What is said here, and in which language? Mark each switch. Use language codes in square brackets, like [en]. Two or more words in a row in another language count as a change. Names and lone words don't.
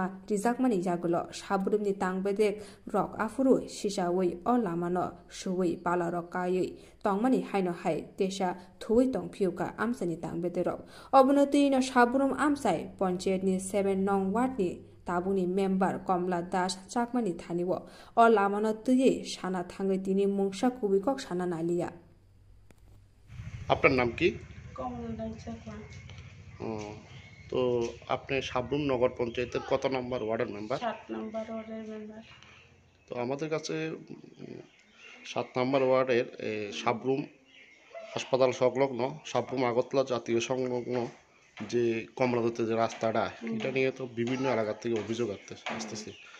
[trp] rijakmani jagulo Sabrumni tangbedek rok afuru sisawei o lama no suwei pala rok kayei tongmani haino hai tesa thuwi tongphiuka amsani tangbede rok obonoti no Sabrum amsai Panchayat ni 7 nong ward ni tabuni member Komla Das chakmani thaniwo o lama no tui sana thangai tini mungsa kubikok sana nalia [bn] আপনার নাম কি? কমলা চাকমা। তো আপনি সাবরুম নগর পঞ্চায়েতের কত নম্বর ওয়ার্ডের মেম্বার? 7 নম্বর ওয়ার্ডের মেম্বার। তো আমাদের কাছে 7 নম্বর ওয়ার্ডের সাবরুম হাসপাতাল সংলগ্ন সাবরুম আগরতলা জাতীয় সংলগ্ন যে কমলাদতে যে রাস্তাটা এটা নিয়ে তো বিভিন্ন এলাকা থেকে অভিযোগ আসতেছে